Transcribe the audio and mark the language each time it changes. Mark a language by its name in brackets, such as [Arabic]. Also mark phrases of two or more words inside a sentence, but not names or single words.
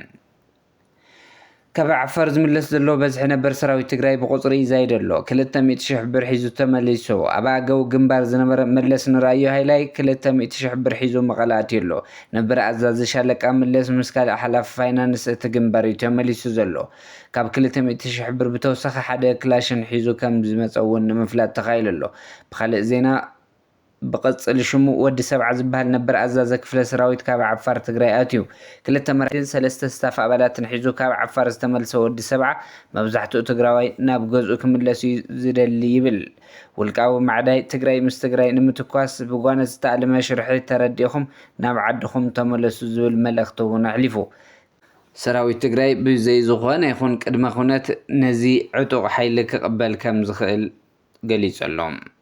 [Tigrinya] ካብ ዓፋር ዝምለስ ዘሎ በዝሒ ነበር ሰራዊት ትግራይ ብቁፅሪ ይዛይድ ኣሎ 200,000 ብር ሒዙ ተመሊሱ ኣብ ኣገው ግንባር ዝነበረ መለስ ንራዮ ሃይላይ 200,000 ብር ሒዙ መቐለ ኣትዩ ኣሎ ነበር ኣዛዚ ሻለቃ መለስ ምስ ካልእ ሓላፊ ፋይናንስ እቲ ግንባር እዩ ተመሊሱ ዘሎ ካብ 200,000 ብር ብተወሳኺ ሓደ ክላሽን ሒዙ ከም ዝመፀ እውን ንምፍላጥ ተኻኢሉ ኣሎ ብካልእ ዜና بقصل شمو ود 7 ዝባሃል ነበር ኣዛዘ ክፍለ ሰራዊት ካብ ዓፋር ትግራይ ኣትዩ ክልተ መራሕትን ሰለስተ ስታፍ ኣባላትን ሒዙ ካብ ዓፋር ዝተመልሰ ወዲ 7 መብዛሕትኡ ትግራዋይ ናብ ገዝኡ ክምለሱ ዝደሊ ይብል ውልቃዊ ማዕዳይ ትግራይ ምስ ትግራይ ንምትኳስ ብጓነ ዝተኣለመ ሽርሒ ተረዲኹም ናብ ዓድኹም ተመለሱ ዝብል መልእኽቲ እውን ኣሕሊፉ ሰራዊት ትግራይ ብዘይ ዝኾነ ይኹን ቅድመ ኩነት ነዚ ዕጡቕ ሓይሊ ክቕበል ከም ዝኽእል ገሊጹሎም